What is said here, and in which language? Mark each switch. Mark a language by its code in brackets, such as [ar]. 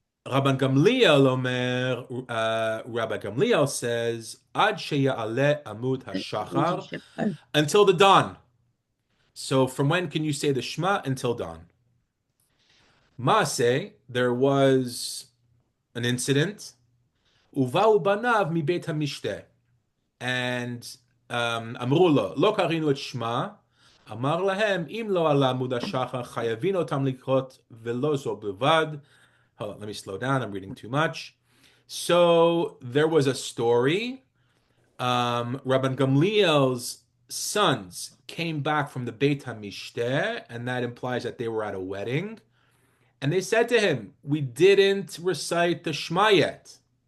[en] Rabban Gamliel Omer, Rabbi Gamliel says, [he] Ad sheya'aleh amud hashachar, [en] until the dawn. So from when can you say the Shema until dawn? Maaseh, there was an incident. [he] Uvau banav mi beit hamishte. And אמרו לו, לא קראנו את שמע, אמר להם, אם לא עלה עמוד השחר, חייבים אותם לקרות, ולא זו בלבד. [en] Hold on, let me slow down, I'm reading too much. So there was a story. Rabban Gamliel's sons came back from the Beit HaMishteh, and that implies that they were at a wedding. And they said to him, we didn't recite the Shema yet.